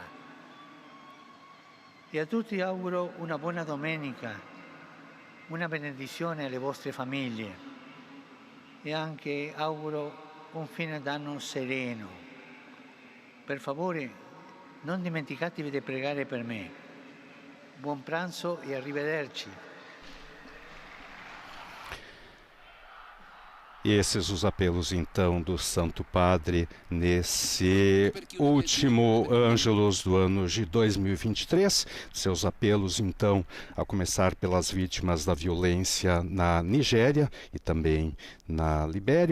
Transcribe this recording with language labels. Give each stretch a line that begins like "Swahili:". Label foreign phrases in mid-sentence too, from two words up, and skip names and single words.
Italian: E a tutti auguro una buona domenica, una benedizione alle vostre famiglie e anche auguro un fine d'anno sereno. Per favore, non dimenticatevi di pregare per me. Buon pranzo e arrivederci.
Portuguese: E esses os apelos, então, do Santo Padre nesse último Ângelus do ano de 2023. Seus apelos, então, a começar pelas vítimas da violência na Nigéria e também na Libéria.